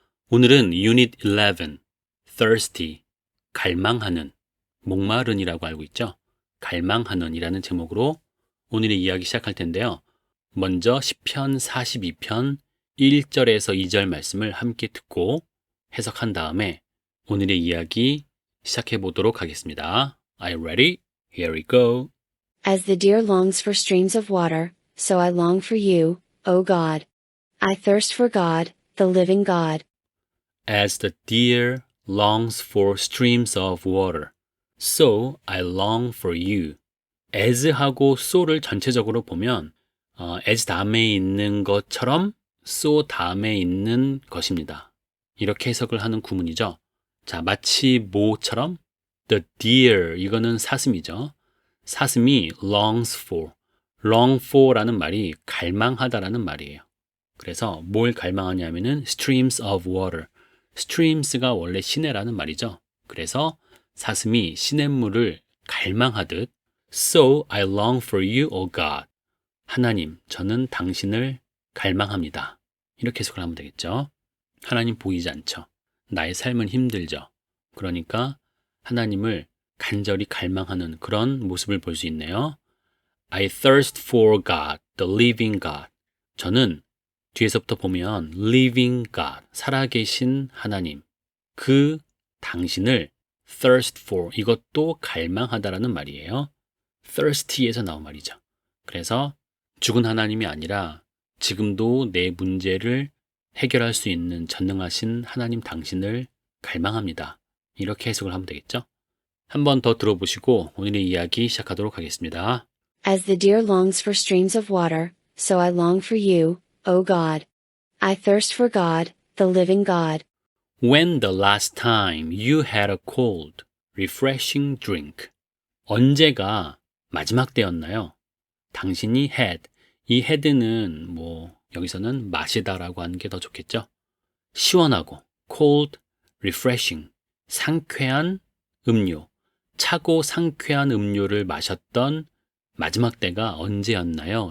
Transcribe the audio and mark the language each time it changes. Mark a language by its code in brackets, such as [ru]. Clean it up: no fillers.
[ko] 오늘은 Unit 11, Thirsty, 갈망하는, 목마른이라고 알고 있죠? 갈망하는 이라는 제목으로 오늘의 이야기 시작할 텐데요. 먼저 시편 42편 1절에서 2절 말씀을 함께 듣고 해석한 다음에 오늘의 이야기 시작해 보도록 하겠습니다. [en] Are you ready? Here we go. As the deer longs for streams of water, so I long for you, O God. I thirst for God, the living God. As the deer longs for streams of water, so I long for you. [ko] as하고 so를 전체적으로 보면 as 다음에 있는 것처럼 so 다음에 있는 것입니다. 이렇게 해석을 하는 구문이죠. 자, 마치 뭐처럼 the deer, 이거는 사슴이죠. 사슴이 longs for, long for라는 말이 갈망하다라는 말이에요. 그래서 뭘 갈망하냐면은 streams of water. streams가 원래 시내라는 말이죠. 그래서 사슴이 시냇물을 갈망하듯 [en] So I long for you, O God. [ko] 하나님, 저는 당신을 갈망합니다. 이렇게 해석을 하면 되겠죠. 하나님 보이지 않죠. 나의 삶은 힘들죠. 그러니까 하나님을 간절히 갈망하는 그런 모습을 볼 수 있네요. [en] I thirst for God, the living God. [ko] 저는 뒤에서부터 보면 living God, 살아계신 하나님, 그 당신을 thirst for, 이것도 갈망하다라는 말이에요. thirsty에서 나온 말이죠. 그래서 죽은 하나님이 아니라 지금도 내 문제를 해결할 수 있는 전능하신 하나님 당신을 갈망합니다. 이렇게 해석을 하면 되겠죠? 한 번 더 들어보시고 오늘의 이야기 시작하도록 하겠습니다. [en] As the deer longs for streams of water, so I long for you, O God. I thirst for God, the living God. When the last time you had a cold, refreshing drink? [ko] 언제가 마지막 때였나요? 당신이 had, 이 had는 여기서는 마시다라고 하는 게 더 좋겠죠? 시원하고 cold, refreshing, 상쾌한 음료, 차고 상쾌한 음료를 마셨던 마지막 때가 언제였나요?